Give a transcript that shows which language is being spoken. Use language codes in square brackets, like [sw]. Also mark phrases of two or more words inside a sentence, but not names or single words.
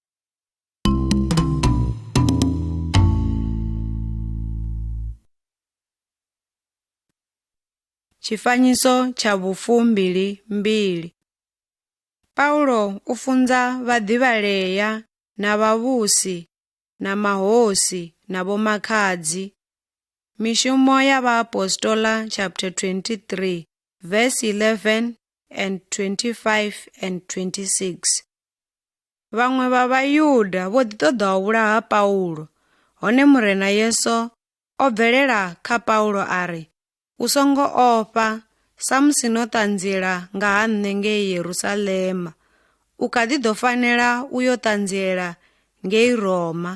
[ve] Tshifanyiso tsha 22. Paulo u funza vhaḓivhalea na vhavhusi na mahosi na vhomakhadzi. Mishumo ya vhaapostola [en] chapter 23 verse 11 and 25 and 26. [ve] Vhaṅwe vha Vhayuda vho ḓi ṱoḓa u vhulaha Paulo. Hone murena Yesu o bvelela kha Paulo a ri, u songo ofha, sa musi no ṱanziela nga ha nṋe ngei Yerusalema. U kha ḓi ḓo fanela u yo ṱanziela ngei Roma.